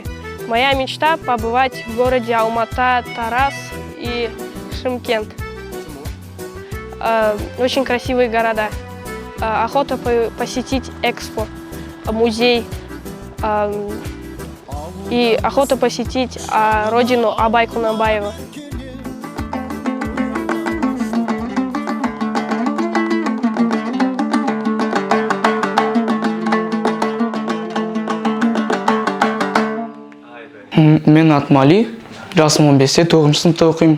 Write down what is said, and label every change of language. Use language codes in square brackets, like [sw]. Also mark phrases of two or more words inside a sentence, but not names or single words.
[ru] Моя мечта побывать в городе Алмата, Тарас и Шымкент. Очень красивые города. Охота посетить экспо, музей. И охота посетить родину Абай Кунанбаева. [kk] Мен Атмали, жасым 15-те, 9 сыныпта оқимын.